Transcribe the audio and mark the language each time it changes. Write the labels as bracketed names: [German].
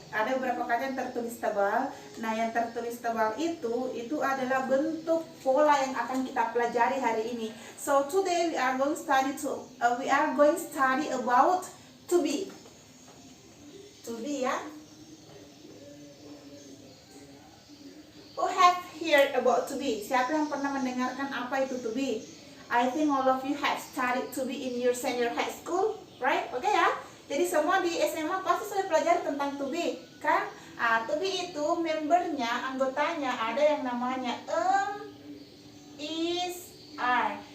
[Indonesian] Ada beberapa kata yang tertulis tebal. Nah, yang tertulis tebal itu adalah bentuk pola yang akan kita pelajari hari ini. [English] So today we are going to study about to be. To be, ya. Who have heard about to be? [Indonesian] Siapa yang pernah mendengarkan apa itu [English] to be? I think all of you have studied to be in your senior high school, right? [Indonesian] Oke ya. Jadi semua di SMA pasti sudah pelajari tentang to be, kan? To be itu membernya, anggotanya ada yang namanya is, are.